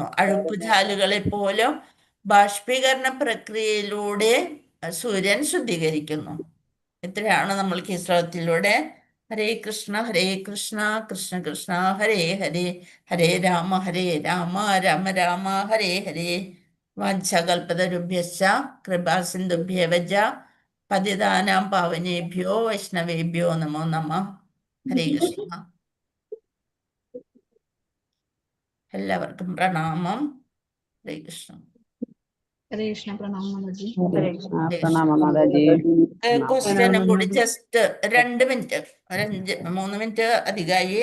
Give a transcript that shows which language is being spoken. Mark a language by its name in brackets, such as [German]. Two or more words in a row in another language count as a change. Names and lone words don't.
[Malayalam] അഴുക്കുചാലുകളെ പോലും ബാഷ്പീകരണ പ്രക്രിയയിലൂടെ സൂര്യൻ ശുദ്ധീകരിക്കുന്നു. ഇത്രയാണ് നമ്മൾക്ക് ഈ ശ്ലോകത്തിലൂടെ. [Sanskrit] ഹരേ കൃഷ്ണ കൃഷ്ണ കൃഷ്ണ ഹരേ ഹരേ, ഹരേ രാമ രാമ രാമ ഹരേ ഹരേ. വാഞ്ചകൽപതരുഭ്യശ്ച കൃപാസിന്ധുഭ്യേവ ച പതിതാനാം പാവനേഭ്യോ വൈഷ്ണവേഭ്യോ നമോ നമഃ. ഹരേ കൃഷ്ണ. [Malayalam] എല്ലാവർക്കും പ്രണാമം. [Sanskrit] ഹരേ കൃഷ്ണ. ഹരേ കൃഷ്ണ. [Malayalam] പ്രണാമം മാതാജി. പ്രണാമം മാതാജി. ക്വസ്റ്റ്യനും കൂടി [English] just 2 minute, [Malayalam] 3 മിനിറ്റ് അധികമായി.